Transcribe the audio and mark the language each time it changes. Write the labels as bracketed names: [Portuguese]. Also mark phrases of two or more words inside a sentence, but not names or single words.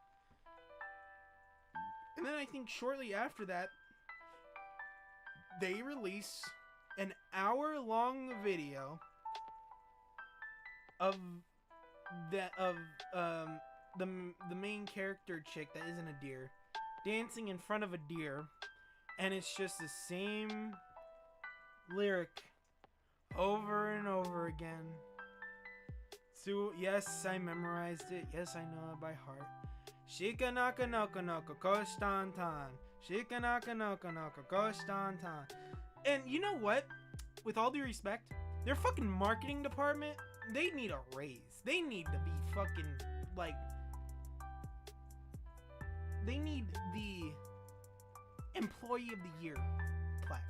[English] And then I think shortly after that, they release an hour-long video of the main character chick that isn't a deer dancing in front of a deer, and it's just the same lyric over and over again. So yes, I memorized it. Yes, I know it by heart. Shika naka noko noko koshtantan. Shika naka noko noko koshtantan. And you know what? With all due respect, their fucking marketing department, they need a raise. They need to be fucking, like... They need the Employee of the Year plaque.